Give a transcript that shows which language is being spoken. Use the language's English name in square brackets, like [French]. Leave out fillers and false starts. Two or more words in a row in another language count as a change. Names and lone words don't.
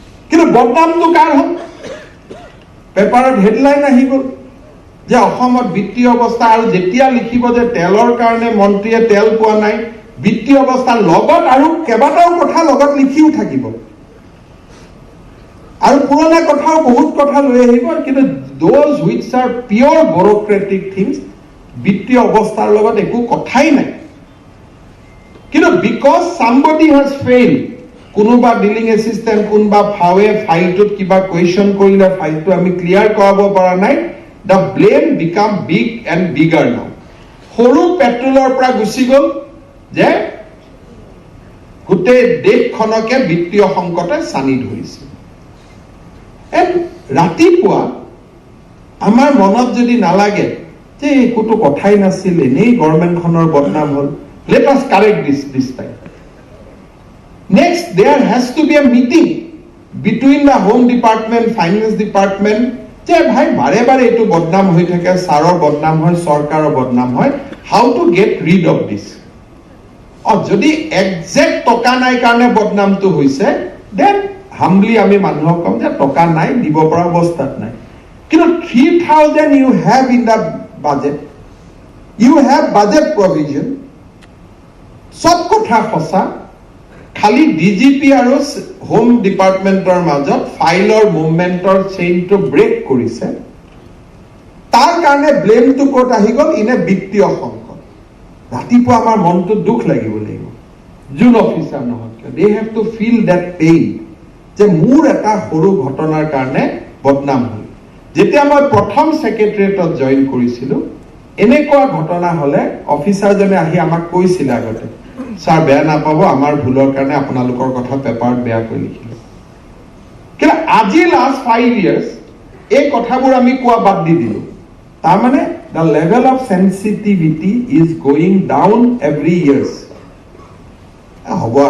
[Assamese] কিন্তু বদনামটো কাৰ হ'ল? পেপাৰত হেডলাইন আহি গ'ল যে অসমত বিত্তীয় অৱস্থা, আৰু যেতিয়া লিখিব যে তেলৰ কাৰণে মন্ত্ৰীয়ে তেল পোৱা নাই, বিত্তীয় অৱস্থাৰ লগত আৰু কেইবাটাও কথা লগত লিখিও থাকিব, আৰু পুৰণা কথাও বহুত কথা লৈ আহিব, কিন্তু [English] those which are pure bureaucratic things, [Assamese] বিত্তীয় অৱস্থাৰ লগত একো কথাই নাই। [English] কিন্তু because somebody has failed, [Assamese] কোনোবা ডিলিং এছিষ্টেণ্ট, কোনোবা ফাৱে ফাইলটোত কিবা কুৱেশ্যন কৰিলে ফাইলটো আমি ক্লিয়াৰ কৰাব পৰা নাই, [English] the blame become big and bigger now. [Assamese] সৰু পেট্ৰলৰ পৰা গুচি গ'ল যে গোটেই দেশখনকে বিত্তীয় সংকটে চানি ধৰিছে। ৰাতিপুৱা আমাৰ মনত যদি নালাগে যে একোটো কথাই নাছিল, এনেই গভৰ্ণমেণ্টখনৰ বদনাম হ'ল, [English] let us correct this time. Next, there has to be a meeting between the Home Department, Finance Department, [Assamese] যে ভাই বাৰে বাৰে এইটো বদনাম হৈ থাকে, ছাৰৰ বদনাম হয়, চৰকাৰৰ বদনাম হয়, [English] how to get rid of this. [Assamese] যদি একজেক্ট টকা নাই কাৰণে বদনামটো হৈছে, [English] then humbly [Assamese] আমি মানুহক কম যে টকা নাই, দিব পৰা অৱস্থাত নাই। [English] কিন্তু 3,000 you have in the budget, you have budget provision, [Assamese] সব কথা সঁচা, খালি ডিজিপি আৰু হোম ডিপাৰ্টমেণ্টৰ মাজত ফাইলৰ মুভমেণ্টৰ চেইনটো ব্ৰেক কৰিছে, তাৰ কাৰণে ব্লেমটো ক'ত আহি গ'ল? ইনে বিত্তীয় সংকট। ৰাতিপুৱা আমাৰ মনটো দুখ লাগিব লাগিব, যোন অফিচাৰ নহওক কিয়, [English] they have to feel that pain, [Assamese] যে মোৰ এটা সৰু ঘটনাৰ কাৰণে বদনাম হ'ল। যেতিয়া মই প্ৰথম ছেক্ৰেটেৰিয়েটত জইন কৰিছিলো, এনেকুৱা ঘটনা হলে অফিচাৰজনে আহি আমাক কৈছিলে আগতে, ছাৰ বেয়া নাপাব, আমাৰ ভুলৰ কাৰণে আপোনালোকৰ কথা পেপাৰত বেয়াকৈ লিখিলো। কিন্তু আজি [English] last 5 years [Assamese] এই কথাবোৰ আমি কোৱা বাদ দি দিলো। [English] তাৰমানে the level of sensitivity is going down every years. [Assamese] হ'ব